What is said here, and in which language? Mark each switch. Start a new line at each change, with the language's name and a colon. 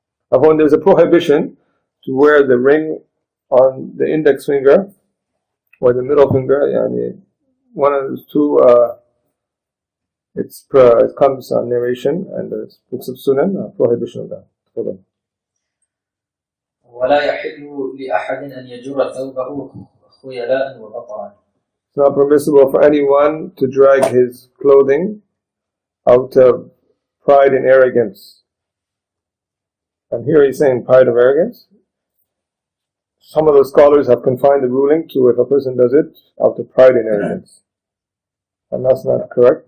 English: When there's a prohibition to wear the ring on the index finger or the middle finger, one of those two, it comes on narration and the books of Sunan, prohibition of that. Hold on.
Arabic: ولا يحل لأحد أن يجر ثوبه خيلاء وبطرا.
English: It's not permissible for anyone to drag his clothing out of pride and arrogance. And here he's saying pride of arrogance. Some of the scholars have confined the ruling to if a person does it out of pride and arrogance. And that's not correct.